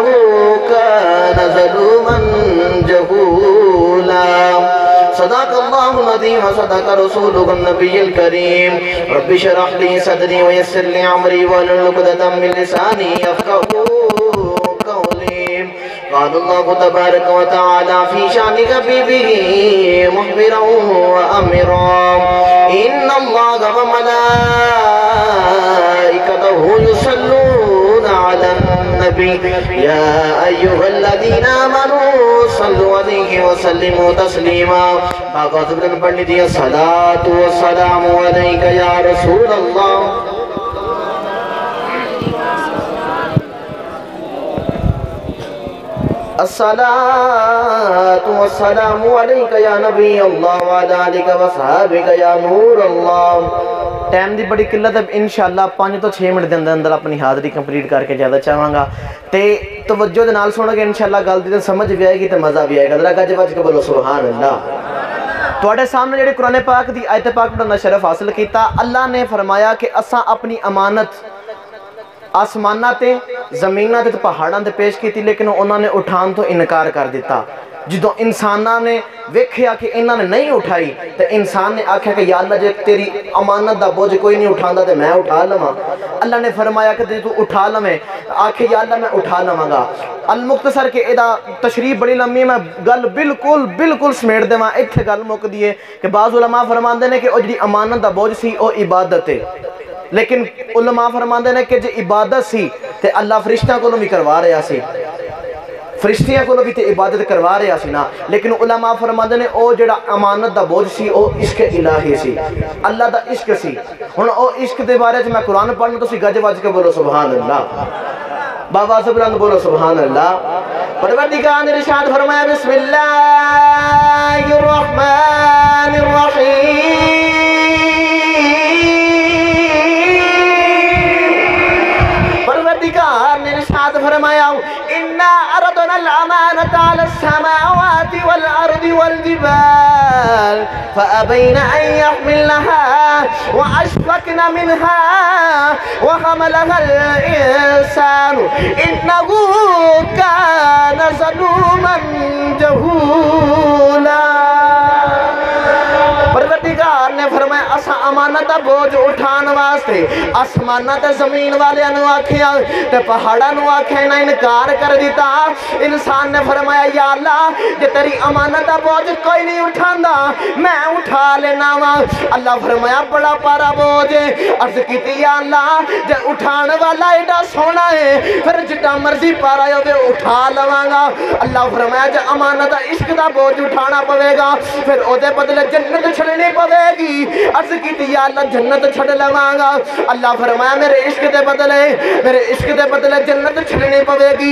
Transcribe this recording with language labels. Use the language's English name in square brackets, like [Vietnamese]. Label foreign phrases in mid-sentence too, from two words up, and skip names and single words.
[Arabic] كان ظلوما جهولا صدق الله العظيم وصدق رسوله النبي الكريم رب اشرح لي صدري ويسر لي أمري واحلل عقدة من لساني يفقهوا قولي قال الله تبارك وتعالى في شأن حبيبه مخبرا وأمرا إن الله وملائكته يصلون على النبي يا أيها الذين آمنوا صلوا عليه وسلموا تسليما [Punjabi] باقات بن پڑھنی دی [Arabic] الصلاة والسلام عليك يا رسول الله الصلاة والسلام عليك يا نبي الله وعلى آلك وصحابك يا نور الله [Punjabi] ٹائم دی بڑی قلت ہے انشاءاللہ 5 تو 6 منٹ دے اندر اپنی حاضری کمپلیٹ کر کے زیادہ چاہوں گا تے توجہ دے نال سنو گے انشاءاللہ گل دی سمجھ بھی آئے گی تے مزہ بھی آئے گا ذرا گج وج کے بولو [Arabic] سبحان اللہ [Punjabi] تواڈے سامنے جڑی قرآن پاک دی آیت پاک پڑھنا شرف حاصل کیتا اللہ نے فرمایا کہ اساں اپنی امانت آسمانہ تے زمینہ تے پہاڑاں تے پیش کیتی لیکن انہوں نے اٹھان تو انکار کر دیتا جدو انسانہ نے ویکھیا کہ انہوں نے نہیں اٹھائی تو انسان نے آکھیا کہ یا اللہ جے تیری امانت دا بوجھ کوئی نہیں اٹھاندا تے میں اٹھا لواں اللہ نے فرمایا کہ تو اٹھا لویں آکھے یا اللہ میں اٹھا لواں گا المختصر کہ ادا تشریح بڑی لمبی میں گل بالکل سمیٹ دیواں ایتھے گل مک دیے کہ بعض علماء فرماندے نے کہ او جڑی امانت دا بوجھ سی او عبادت ہے لیکن علماء فرماندے نے کہ جو عبادت سی تے اللہ فرشتیاں کو بھی کروا رہا سی فرشتیاں کو بھی تے عبادت کروا رہا سی نا لیکن علماء فرماندے نے او جڑا امانت دا بوجھ سی او عشق الہی سی اللہ دا عشق سی ہن او عشق دے بارے میں قرآن پڑھنا تو سی گج وج کے بولو [Arabic] سبحان اللہ [Punjabi] بابا سے بلند بولو [Arabic] سبحان اللہ [Punjabi] پروردگار نے ارشاد فرمایا [Arabic] بسم اللہ الرحمن الرحیم [Punjabi] نے ارشاد فرمایا [Arabic] انا عرضنا الامانة على السماوات والارض والجبال فابين ان يحملنها واشفقن منها وحملها الانسان انه كان ظلوما جهولا [Punjabi] پروردگار نے فرمایا اسا امانت بوجھ اٹھان واسطے آسمانہ تے زمین والے انو آکھیا تے پہاڑاں نو آکھیا نہ انکار کر دیتا انسان نے فرمایا یا اللہ جے تیری امانت بوجھ کوئی نہیں اٹھاندا میں اٹھا لینا وا اللہ فرمایا بڑا پارا بوجھ عرض کیتی یا اللہ جے اٹھان والا ایڈا سونا ہے پھر جتنا مرضی پارا ہوے اٹھا لواں گا اللہ فرمایا جے امانت عشق دا بوجھ اٹھانا پوے گا پھر او دے بدلے جنت چھڑنی پوے گی عرض کیتی یا اللہ جنت چھڑ لواں گا اللہ فرمایا میرے عشق دے بدلے جنت چھڑنی پوے گی